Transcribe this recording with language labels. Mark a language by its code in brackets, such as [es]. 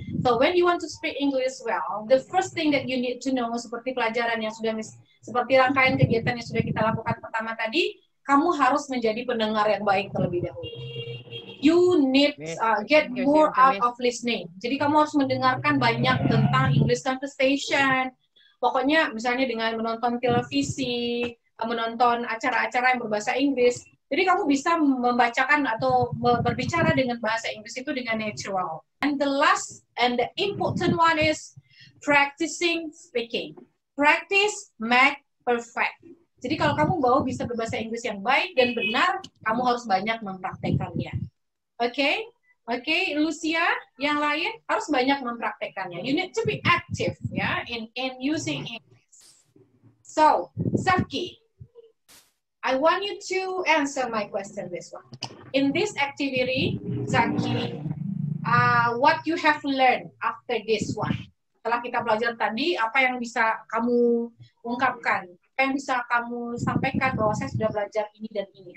[en] So when you want to speak English well, the first thing that you need to know, [id] seperti pelajaran yang sudah seperti rangkaian kegiatan yang sudah kita lakukan pertama tadi, kamu harus menjadi pendengar yang baik terlebih dahulu. [en] You need get more out of listening. [id] Jadi kamu harus mendengarkan banyak tentang English conversation. Pokoknya misalnya dengan menonton televisi, menonton acara-acara yang berbahasa Inggris. Jadi kamu bisa membacakan atau berbicara dengan bahasa Inggris itu dengan natural. [en] And the last and the important one is practicing speaking. Practice make perfect. [id] Jadi kalau kamu mau bisa berbahasa Inggris yang baik dan benar, kamu harus banyak mempraktekannya. Oke, Lucia, yang lain harus banyak mempraktekannya. [en] You need to be active, ya, in using English. So, Zaki, I want you to answer my question this one. In this activity, Zaki, what you have learned after this one? [id] Setelah kita belajar tadi, apa yang bisa kamu ungkapkan? Apa yang bisa kamu sampaikan bahwa saya sudah belajar ini dan ini?